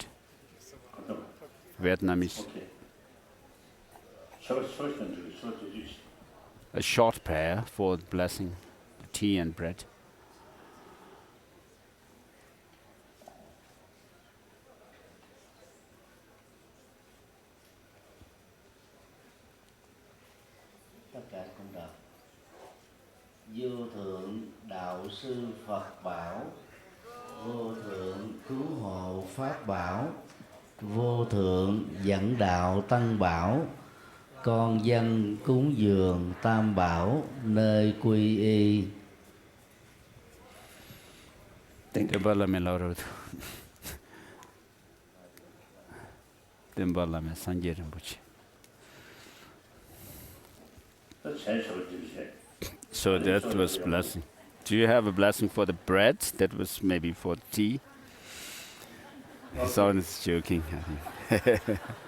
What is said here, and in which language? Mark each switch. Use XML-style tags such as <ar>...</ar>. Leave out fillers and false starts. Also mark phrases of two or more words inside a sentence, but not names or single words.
<en>Vietnamese. A short prayer for blessing tea and bread.</en> <vi>Vô thượng đạo sư Phật bảo, vô thượng cứu hộ Pháp bảo, vô thượng dẫn đạo Tăng bảo, con dân cúng dường Tam bảo nơi quy y. Debala me laro. Debala me Sanje Rinpoche.</vi> <en>So that was blessing. Do you have a blessing for the bread? That was maybe for tea. Someone's joking. I think.</en>